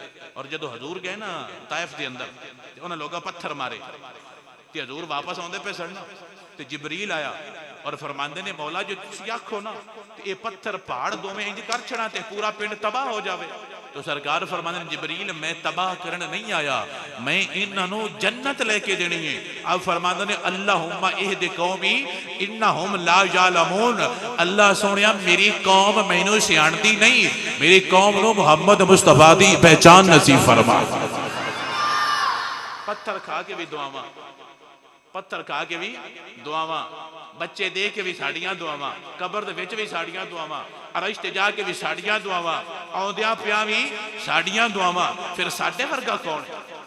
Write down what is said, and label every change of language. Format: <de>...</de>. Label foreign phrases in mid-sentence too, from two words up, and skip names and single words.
<pa>ਔਰ ਜਦੋਂ ਹਜ਼ੂਰ ਗਏ ਨਾ ਤਾਇਫ਼ ਦੇ ਅੰਦਰ ਤੇ ਉਨ੍ਹਾਂ ਲੋਕਾਂ ਪੱਥਰ ਮਾਰੇ ਤੇ ਹਜ਼ੂਰ ਵਾਪਸ ਆਉਂਦੇ ਪਏ ਸਨ ਤੇ ਜਿਬਰੀਲ ਆਇਆ ਔਰ ਫ਼ਰਮਾਂਦੇ ਨੇ ਮੌਲਾ ਜੋ ਤੁਸੀਂ ਆਖੋ ਨਾ ਤੇ ਯੇ ਪੱਥਰ ਪਹਾੜ ਦੋਵੇਂ ਇੰਜ ਕਰ ਛੱਡਾਂ ਤੇ ਪੂਰਾ ਪਿੰਡ ਤਬਾਹ ਹੋ ਜਾਵੇ। ਤੋ ਸਰਕਾਰ ਫ਼ਰਮਾਂਦੇ ਨੇ ਜਿਬਰੀਲ ਮੈਂ ਤਬਾਹ ਕਰਨ ਨਹੀਂ ਆਇਆ, ਮੈਂ ਇਨ੍ਹਾਂ ਨੂੰ ਜੰਨਤ ਲੈਕੇ ਦੇਣੀ ਹੈ। ਅਬ ਫ਼ਰਮਾਂਦੇ ਨੇ</pa> <ar>اللهم اهد قومي إنهم لا يعلمون,</ar> <pa>ਅੱਲਾਹ ਸੋਹਣਿਆ ਮੇਰੀ ਕੌਮ ਮੈਨੂੰ ਸਿਆਣਦੀ ਨਹੀਂ, ਮੇਰੀ ਕੌਮ ਨੂੰ ਮੁਹੰਮਦ ਮੁਸਤਫ਼ਾ ਦੀ ਪਹਿਚਾਣ ਨਸੀਬ ਫ਼ਰਮਾ। ਪੱਥਰ ਖਾ ਕੇ ਵੀ ਦੁਆਵਾਂ, ਪੱਥਰ ਖਾ ਕੇ ਵੀ ਦੁਆਵਾਂ, ਬੱਚੇ ਦੇ ਕੇ ਵੀ ਸਾਡੀਆਂ ਦੁਆਵਾਂ, ਕਬਰ ਦੇ ਵਿੱਚ ਵੀ ਸਾਡੀਆਂ ਦੁਆਵਾਂ, ਅਰਸ਼ ਤੇ ਜਾਕੇ ਵੀ ਸਾਡੀਆਂ ਦੁਆਵਾਂ, ਆਉਂਦਿਆਂ ਪਿਆਂ ਵੀ ਸਾਡੀਆਂ ਦੁਆਵਾਂ, ਫਿਰ ਸਾਡੇ ਵਰਗਾ ਕੌਣ ਹੈ?</pa>